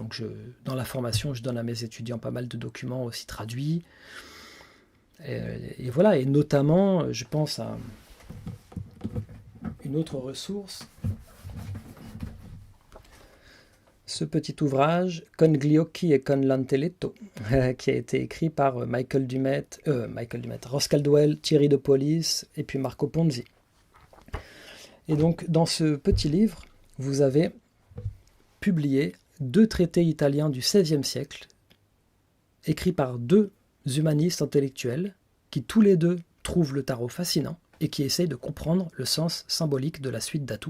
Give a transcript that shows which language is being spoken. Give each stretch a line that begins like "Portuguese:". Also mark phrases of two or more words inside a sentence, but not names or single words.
French: Donc dans la formation, je donne à mes étudiants pas mal de documents aussi traduits. Et voilà, et notamment, je pense à une autre ressource. Ce petit ouvrage, Con gli occhi e con l'intelletto, qui a été écrit par Michael Dumet, Ross Caldwell, Thierry de Polis et puis Marco Ponzi. Et donc, dans ce petit livre, vous avez publié 2 traités italiens du XVIe siècle, écrits par 2 humanistes intellectuels, qui tous les 2 trouvent le tarot fascinant et qui essayent de comprendre le sens symbolique de la suite d'atouts.